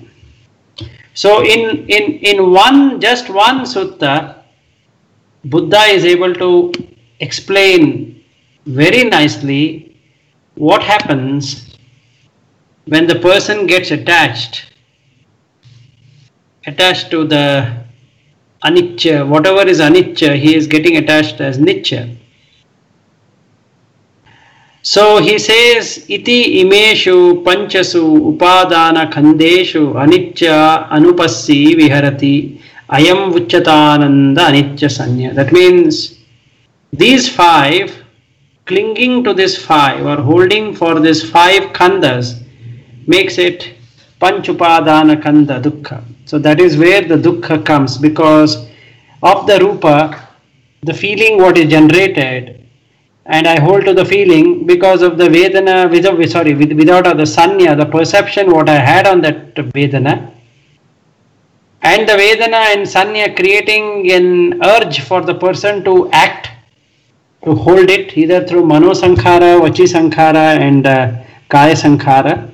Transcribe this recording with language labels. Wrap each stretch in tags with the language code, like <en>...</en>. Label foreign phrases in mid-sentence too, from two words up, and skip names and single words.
<en>So in one, just one sutta, Buddha is able to explain very nicely what happens when the person gets attached to the anicca, whatever is anicca, he is getting attached as nicca. So he says,</en> <pi>iti imeshu panchasu upadana khandeshu anicca anupassi viharati ayam vucchatananda anicca sanya.</pi> <en>That means these five, clinging to this five or holding for this five khandas makes it</en> <pi>panchupadana khanda dukkha.</pi> <en>So that is where the dukkha comes, because of the rupa, the feeling what is generated, and I hold to the feeling because of the Vedana, without the Sanya, the perception what I had on that Vedana, and the Vedana and Sanya creating an urge for the person to act, to hold it either through</en> <pi>Mano Sankhara, Vachi Sankhara</pi> <en>and</en> <pi>Kaya Sankhara.</pi>